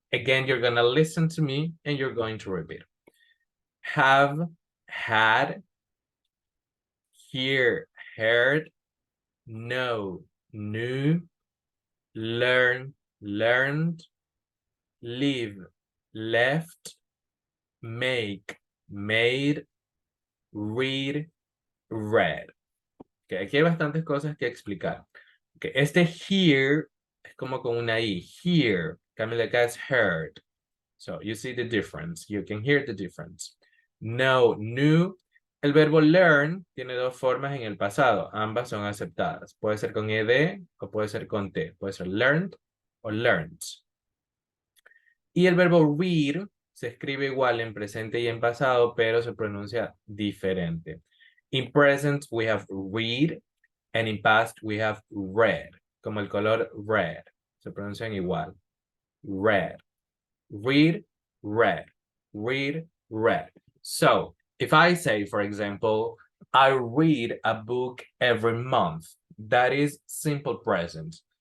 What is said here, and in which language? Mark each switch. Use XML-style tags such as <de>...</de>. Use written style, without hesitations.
<en>Again, you're gonna listen to me and you're going to repeat. Have, had, hear, heard, know, knew, learn, learned, live, left, make, made, read, read.</en> <es>Okay, aquí hay bastantes cosas que explicar. Okay, este here es como con una I. Here, cambio de acá es heard.</es> <en>So you see the difference. You can hear the difference. Know, knew.</en> <es>El verbo learn tiene dos formas en el pasado. Ambas son aceptadas. Puede ser con ed o puede ser con t. Puede ser learned o learned. Y el verbo read se escribe igual en presente y en pasado, pero se pronuncia diferente.</es> <en>In present we have read and in past we have read.</en> <es>Como el color red. Se pronuncian igual. Red.</es> <en>Read, read. Read, read. So, if I say, for example, I read a book every month, that is simple present.</en>